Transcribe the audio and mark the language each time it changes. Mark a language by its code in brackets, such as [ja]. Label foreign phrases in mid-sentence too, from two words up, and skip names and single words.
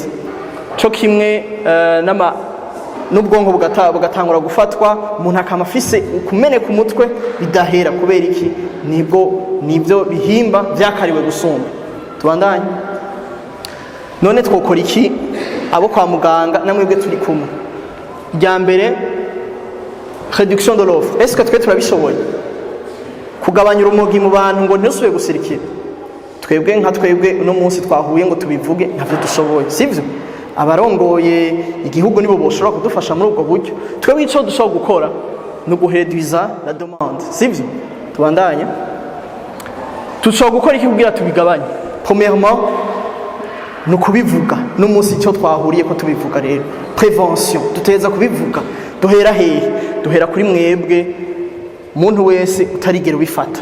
[rn] Cyo kimwe n'ubwonko bugatangura gufatwa, umuntu akama afise kumene ku mutwe bidahera kubera iki nibyo bihimba byakariwe gusumba. Tubandanye. None twokora iki abo kwa muganga namwebwe turi kumwe? Ijya mbere [fr] réduction de l'offre. Est-ce que [rn] twe turabishoboye kugabanya urumogi mu bantu ngo ntusubire gusirikira? Twebwe nka twebwe uno munsi twahuye ngo tubivuge ntavyo dushoboye, sivyo? Abarongoye igihugu nibo boshobora kudufasha muri ubwo buryo. Twebwe ico dushobora gukora no gureduiza [fr] la demande, [rn] sivyo? Tubandanye. Tushobora gukora iki kugira tubigabanye? Premièrement no kubivuga. No munsi ico twahuriye ko tubivuga rero prévention, tuteza kubivuga. Duhera hehe? Duhera kuri mwebwe muntu wese utarigera ubifata.